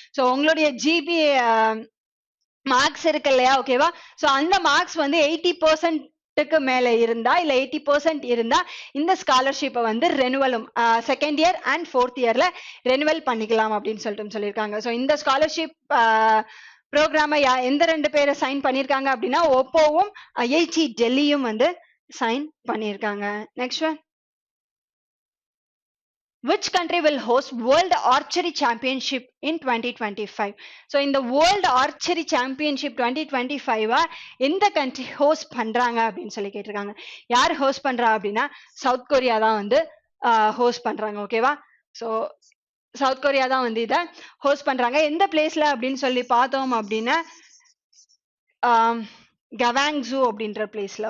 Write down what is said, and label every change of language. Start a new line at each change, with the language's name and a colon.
Tamil: So உங்களுடைய GPA marks இருக்கு இல்லையா, ஓகேவா, ஸோ அந்த மார்க்ஸ் வந்து 80% மேல இருந்தா இல்ல 80% இருந்தா இந்த ஸ்காலர்ஷிப்பை வந்து ரெனுவலும் 2nd இயர் அண்ட் 4th இயர்ல ரெனுவல் பண்ணிக்கலாம் அப்படின்னு சொல்லியிருக்காங்க. ஸோ இந்த ஸ்காலர்ஷிப் ப்ரோக்ராமை எந்த 2 பேரை சைன் பண்ணியிருக்காங்க அப்படின்னா OPPOவும் ஐஐடி டெல்லியும் வந்து சைன் பண்ணியிருக்காங்க.
English: Next one, which country will host World Archery Championship in 2025?
Tamil: So இந்த World Archery Championship 2025 எந்த கண்ட்ரி ஹோஸ்ட் பண்றாங்க அப்படின்னு சொல்லி கேட்டிருக்காங்க. யார் ஹோஸ்ட் பண்றா அப்படின்னா சவுத் கொரியா தான் வந்து ஹோஸ்ட் பண்றாங்க. ஓகேவா, ஸோ சவுத் கொரியா தான் வந்து இதை ஹோஸ்ட் பண்றாங்க. எந்த பிளேஸ்ல அப்படின்னு சொல்லி பார்த்தோம் அப்படின்னா கவாங்ஸூ அப்படின்ற பிளேஸ்ல.